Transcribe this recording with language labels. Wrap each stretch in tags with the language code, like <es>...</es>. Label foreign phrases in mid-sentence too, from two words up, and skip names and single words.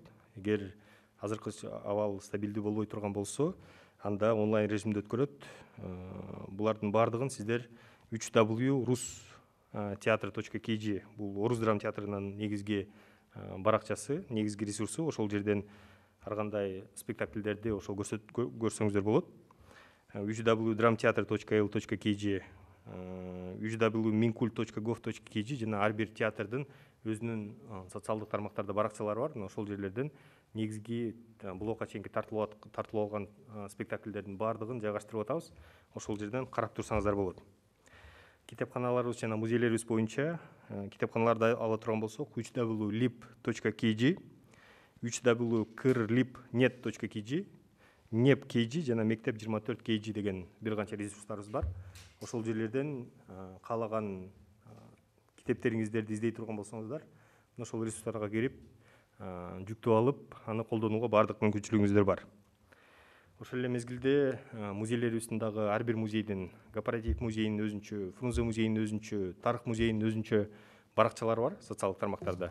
<ky>Эгер азыркы абал стабилдүү болбой турган болсо, анда онлайн режимде өткөрөт. Булардын баардыгын сиздер www.rus.teatr.kg бул Орус драма театрынын негизги баракчасы, негизги ресурсу, ошол жерден ар кандай спектакльдерди ошол көрсөңүздөр болот. www.dramteatr.l.kg, www.mincult.gov.kg жана ар бир театрдын өзүнүн социалдык тармактарда баракчалары бар. Ошол жерлерден негизги блокко чейинки тартылып алган спектакльдердин баардыгын жайгаштырып атабыз. Ошол жерден карап турсаңыздар болот. Китепканаларыбыз жана музейлерибиз боюнча китепканаларды ала турган болсок, www.lib.kg, www.kirlib.net.kg, NEP.kg жана Мектеп 24.kg деген бир канча ресурстарыбыз бар. Ошол жерлерден каалаган китептериңиздерди издей турган болсоңуздар, ошол ресурстарга кирип, жүктөп алып, аны колдонууга баардык мүмкүнчүлүгүңүздөр бар. Ошол эле мезгилде музейлерибиздин дагы ар бир музейдин, корпоратив музейинин өзүнчө, Фрунзе музейинин өзүнчө, Тарых музейинин өзүнчө баракчалары бар социалдык тармактарда.</ky>